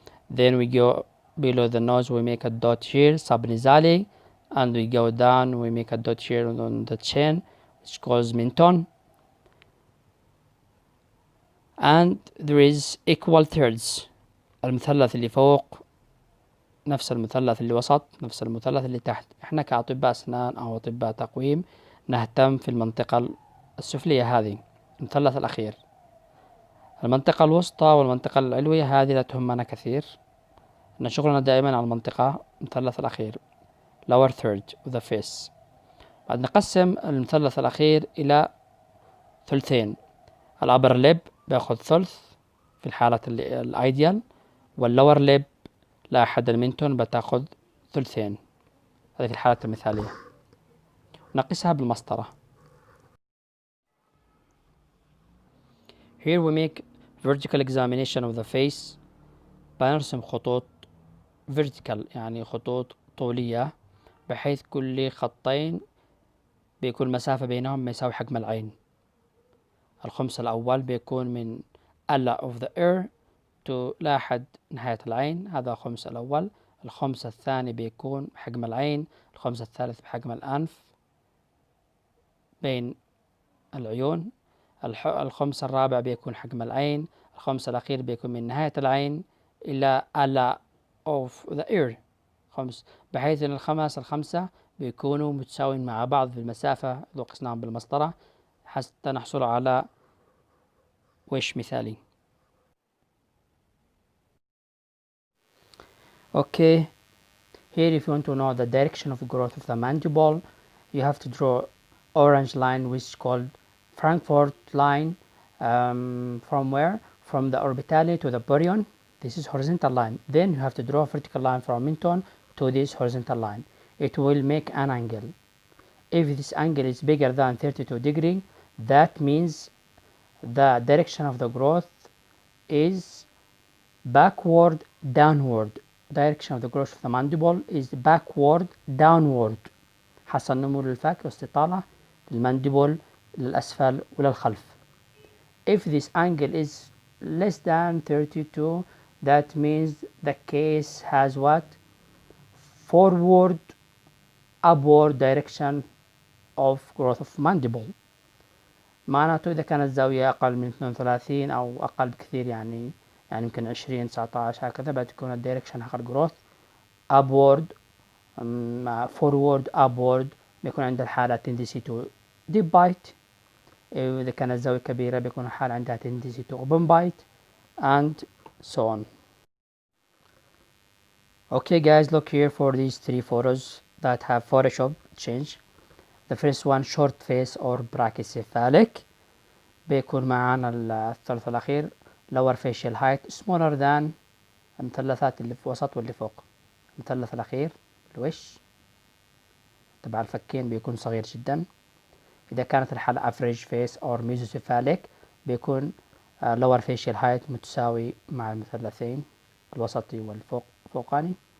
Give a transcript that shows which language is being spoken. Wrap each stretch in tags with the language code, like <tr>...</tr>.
<en>Then we go below the nose, we make a dot here, subnasally, and we go down, we make a dot here on the chin, which calls menton. And there is equal thirds.</en> <ar>المثلث اللي فوق نفس المثلث اللي وسط نفس المثلث اللي تحت. احنا كأطباء أسنان أو أطباء تقويم نهتم في المنطقة السفلية هذه، المثلث الأخير. المنطقة الوسطى والمنطقة العلوية هذه لا تهمنا كثير، إن شغلنا دائما على المنطقة المثلث الأخير</ar> <en>lower third of the face.</en> <ar>بعد نقسم المثلث الأخير إلى ثلثين. الأبر ليب بياخذ ثلث في الحالة الأيديال، واللور ليب لا أحد المنتون بتاخذ ثلثين، هذه في الحالة المثالية. نقسها بالمسطرة.</ar> <en>Here we make vertical examination of the face.</en> <ar>بنرسم خطوط vertical يعني خطوط طولية، بحيث كل خطين بيكون المسافة بينهم ما يساوي حجم العين. الخمس الأول بيكون من ألا</ar> <en>of the ear to</en> <ar>لا حد نهاية العين، هذا الخمس الأول. الخمس الثاني بيكون بحجم العين. الخمس الثالث بحجم الأنف بين العيون. الخمس الرابع بيكون حجم العين. الخمس الأخير بيكون من نهاية العين إلى ألا</ar> <en>of the ear</en> <ar>خمس، بحيث أن الخمسة بيكونوا متساوين مع بعض في المسافة لو قسناهم بالمسطرة حتى نحصل على وش مثالي.</ar> <en>Okay, here if you want to know the direction of growth of the mandible, you have to draw orange line which is called Frankfurt line. From where? From the orbitale to the burion. This is horizontal line. Then you have to draw a vertical line from menton to this horizontal line. It will make an angle. If this angle is bigger than 32 degrees, that means the direction of the growth is backward downward. Direction of the growth of the mandible is backward downward.</en> <ar>حصل نمو للفك واستطالة للمانديبل للأسفل وللخلف.</ar> <en>If this angle is less than 32, that means the case has what? Forward upward direction of growth of mandible.</en> <ar>معناته إذا كانت الزاوية أقل من 32 أو أقل بكثير، يعني يمكن 20 19 هكذا، بتكون الدايركشن حق الجروث upward مع forward upward. بيكون عند الحالة</ar> <en>tendency to deep bite.</en> <ar>إذا كانت الزاوية كبيرة بيكون الحالة عندها</ar> <en>tendency to open bite and so on. Okay guys, look here for these three photos that have Photoshop change. The first one short face or brachycephalic.</en> <ar>بيكون معانا الثلث الأخير</ar> <en>lower facial height smaller than</en> <ar>المثلثات اللي في وسط واللي فوق. المثلث الأخير الوش تبع الفكين بيكون صغير جدا. إذا كانت الحالة</ar> <en>average face or mesocephalic</en> <ar>بيكون</ar> <en>lower facial height</en> <ar>متساوي مع المثلثين الوسطي والفوقاني.</ar>